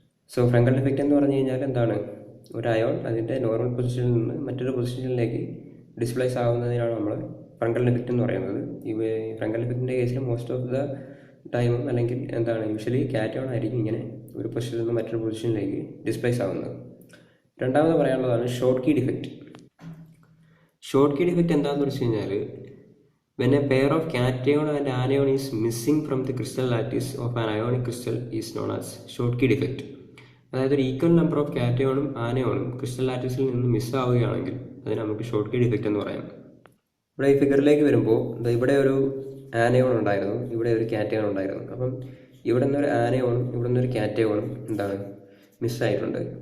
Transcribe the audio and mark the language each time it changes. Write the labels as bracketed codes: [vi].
[ml] So ഫ്രങ്കൽ defect എന്ന് പറഞ്ഞു കഴിഞ്ഞാൽ എന്താണ്? ഒരു അയോൺ അതിൻ്റെ നോർമൽ പൊസിഷനിൽ നിന്ന് മറ്റൊരു പൊസിഷനിലേക്ക് ഡിസ്പ്ലേസ് ആവുന്നതിനാണ് നമ്മൾ ഫ്രങ്കൽ ഡിഫക്റ്റ് എന്ന് പറയുന്നത്. ഈ ഫ്രങ്കൽ ഡിഫക്റ്റിൻ്റെ കേസിൽ [en] most of the ടൈമും [ml] അല്ലെങ്കിൽ എന്താണ് യൂഷ്വലി കാറ്റയോൺ ആയിരിക്കും ഇങ്ങനെ ഒരു പൊസിഷനിൽ നിന്ന് മറ്റൊരു പൊസിഷനിലേക്ക് ഡിസ്പ്ലേസ് ആവുന്നത്. രണ്ടാമത് പറയാനുള്ളതാണ് short key defect. [en] Schottky defect [ml] എന്താണെന്ന് വെച്ച് കഴിഞ്ഞാൽ, [en] when a pair of cation and anion is missing from the crystal lattice of an ionic crystal is known as short key defect. [ml] അതായത് ഒരു ഈക്വൽ നമ്പർ ഓഫ് കാറ്റയോണും ആനയോണും ക്രിസ്റ്റൽ ലാറ്റിസിൽ നിന്ന് മിസ്സാവുകയാണെങ്കിൽ അതിന് നമുക്ക് short key defect എന്ന് പറയാം. ഇവിടെ ഈ ഫിഗറിലേക്ക് വരുമ്പോൾ ഇവിടെ ഒരു ആനയോൺ ഉണ്ടായിരുന്നു, ഇവിടെ ഒരു കാറ്റയോൺ ഉണ്ടായിരുന്നു. അപ്പം ഇവിടെ നിന്നൊരു ആനയോണും ഇവിടെ നിന്നൊരു കാറ്റയോണും എന്താണ് മിസ്സായിട്ടുണ്ട്.